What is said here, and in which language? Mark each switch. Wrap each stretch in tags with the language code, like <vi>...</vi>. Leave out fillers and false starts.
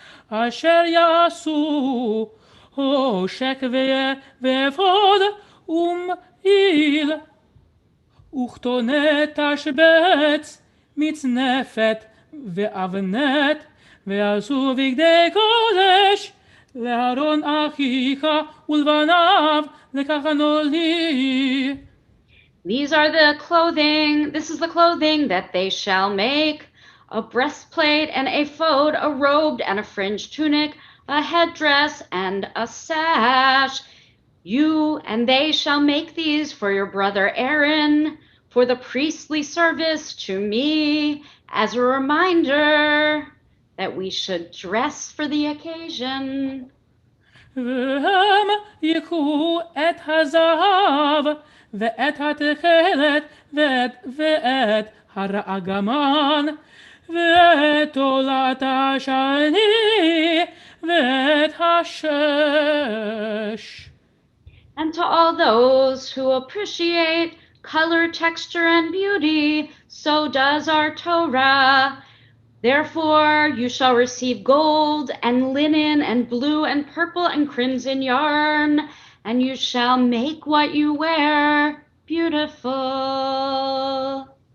<he>אשר יעשו חושק ואפוד ומעיל וכתונת תשבץ מצנפת ואבנת ועשו בגדי קודש לאהרון אחיך ולבניו לקחנו לי.</he> <en>This is the clothing that they shall make: a breastplate, an ephod, a robe, and a fringed tunic, a headdress, and a sash. You and they shall make these for your brother Aaron, for the priestly service to me, as a reminder that we should dress for the occasion.</en> <he>והם יקחו את הזהב ואת התכלת ואת הרגמן ואת תולעת השני ואת השש.</he> <en>And to all those who appreciate color, texture, and beauty, so does our Torah. Therefore, you shall receive gold and linen and blue and purple and crimson yarn, and you shall make what you wear beautiful.</en>